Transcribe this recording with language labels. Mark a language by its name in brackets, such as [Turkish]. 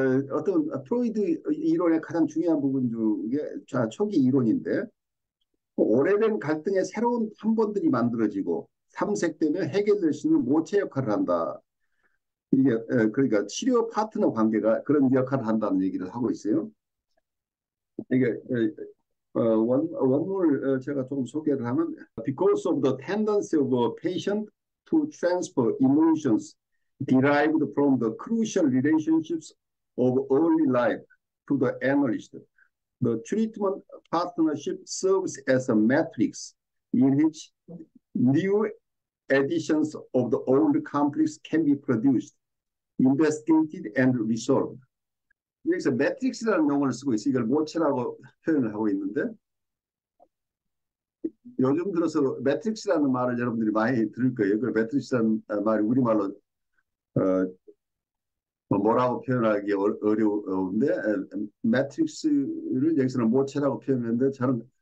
[Korean] 어떤 프로이드 이론의 가장 중요한 부분 중에 초기 이론인데 오래된 갈등의 새로운 판본들이 만들어지고 탐색되며 해결될 수 있는 모체 역할을 한다. 이게 그러니까 치료 파트너 관계가 그런 역할을 한다는 얘기를 하고 있어요. 이게 원문을 제가 좀 소개를 하면 [English] because of the tendency of a patient to transfer emotions derived from the crucial relationships of early life to the analyst. The treatment partnership serves as a matrix in which new editions of the old conflicts can be produced, investigated, and resolved. [Korean] 여기서 매트릭스라는 용어를 쓰고 있어요. 이걸 모체라고 표현을 하고 있는데 요즘 들어서 매트릭스라는 말을 여러분들이 많이 들을 거예요. 그 매트릭스라는 말이 우리말로 뭐라고 표현하기 어려운데 매트릭스를 여기서는 모체라고 표현했는데 저는